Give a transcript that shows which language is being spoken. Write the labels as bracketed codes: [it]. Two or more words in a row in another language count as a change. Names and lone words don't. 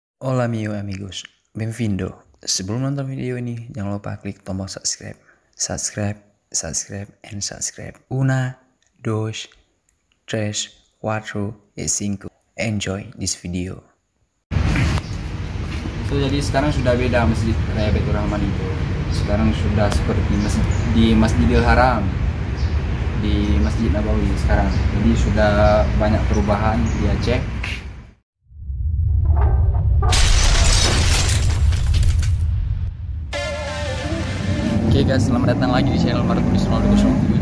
[es] Hola mio amigos, benvindo. [id] Sebelum nonton video ini, jangan lupa klik tombol subscribe. [en] Subscribe, subscribe, and subscribe. [es] Una, dos, tres, cuatro, y cinco. [en] Enjoy this video. So, [id] jadi sekarang sudah beda Masjid Raya Baitur Rahman itu. Sekarang sudah seperti di Masjidil Haram, di Masjid Nabawi sekarang. Jadi sudah banyak perubahan di Aceh. Oke guys, selamat datang lagi di channel Maratulis 0207.